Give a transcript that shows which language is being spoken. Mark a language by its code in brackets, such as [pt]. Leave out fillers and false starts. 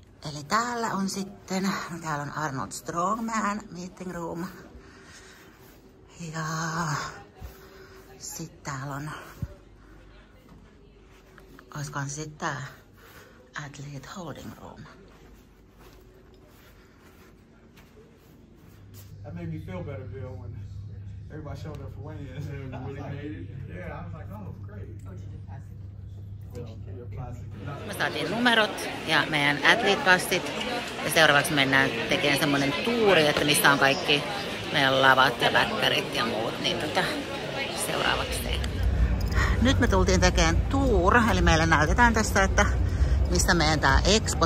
[fi] Eli täällä on sitten, täällä on Arnold Strongman meeting room. Ja sitten täällä on, olisikohan sitten tää athlete holding room. [en] That made me feel better, Bill, when everybody showed up for weigh-ins and when they made it. Yeah, I was like, oh, great. Oh, did you pass it? [fi] Me saatiin numerot ja meidän athlete-passit ja seuraavaksi mennään tekemään semmonen tuuri, että missä on kaikki meidän lavat ja väkkärit ja muut, niin seuraavaksi se. Nyt me tultiin tekemään tour, eli meille näytetään tässä, että missä meidän tää expo.